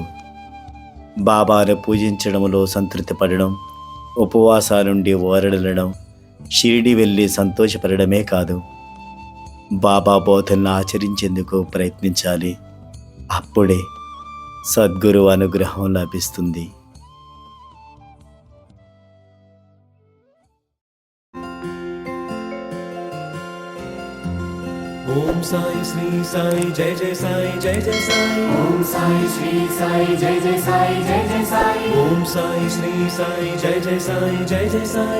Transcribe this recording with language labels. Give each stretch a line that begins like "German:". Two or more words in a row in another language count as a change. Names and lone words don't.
Telugu: బాబాను పూజించడంలో సంతృప్తి పడడం, ఉపవాసాలుండి ఓరడలడం, షిరిడి వెళ్ళి సంతోషపడమే కాదు, బాబా బోధనను ఆచరించేందుకు ప్రయత్నించాలి. అప్పుడే సద్గురు అనుగ్రహం లభిస్తుంది.
Hindi: ओम साई श्री साई जय जय साई जय जय साई। ओम साई श्री साई जय जय साई जय जय साई। ओम साई श्री साई जय जय साई जय जय साई।